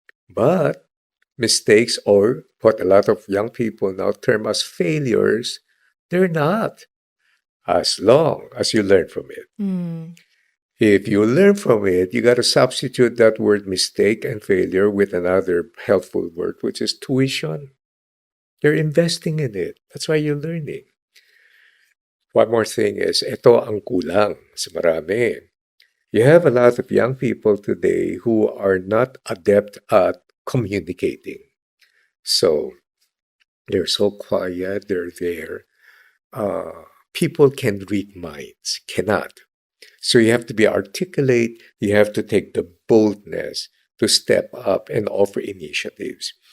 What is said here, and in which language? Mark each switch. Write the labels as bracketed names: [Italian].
[English] But mistakes, or what a lot of young people now term as failures, they're not, as long as you learn from it. Mm. If you learn from it, you got to substitute that word mistake and failure with another helpful word, which is tuition. You're investing in it. That's why you're learning. One more thing is, [Filipino] ito ang kulang sa marami. [English] You have a lot of young people today who are not adept at communicating. So they're so quiet, they're there. People can read minds, cannot. So you have to be articulate, you have to take the boldness to step up and offer initiatives.